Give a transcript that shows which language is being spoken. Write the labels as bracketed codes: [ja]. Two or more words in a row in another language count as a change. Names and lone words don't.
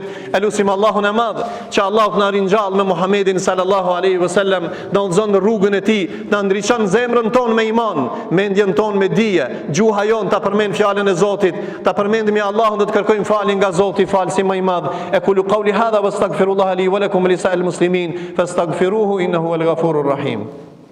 [sq] E lutim Allahun e Madh që Allahu të na ringjall me Muhamedin [ar] صلى الله عليه وسلم, [sq] do të zonë rrugën e Tij, na ndriçon zemrën tonë me iman, mendjen tonë me dije, gjuha jon ta përmend fjalën e Zotit, ta përmendim Allahun dhe të kërkojmë falje nga Zoti, falsi më i madh. [ar] أقول قولي هذا وأستغفر الله لي ولكم ولسائر المسلمين فاستغفروه إنه هو الغفور الرحيم.